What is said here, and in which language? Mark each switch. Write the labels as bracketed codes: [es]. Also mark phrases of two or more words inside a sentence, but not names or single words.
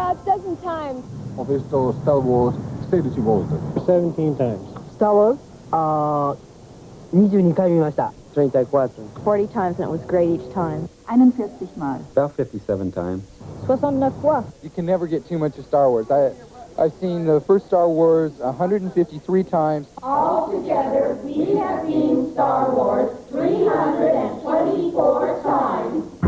[en] dozen times. [it] Ho visto Star Wars 16 volte. [en] 17 times. [ja] Star Wars? 22回見ました。 [en] 34. 40 times, and it was great each time. [de] 41 Mal. [en] About 57 times. [fr] 69 fois. [en] You can never get too much of Star Wars. I've seen the first Star Wars 153 times. Altogether, we have seen Star Wars 324 times.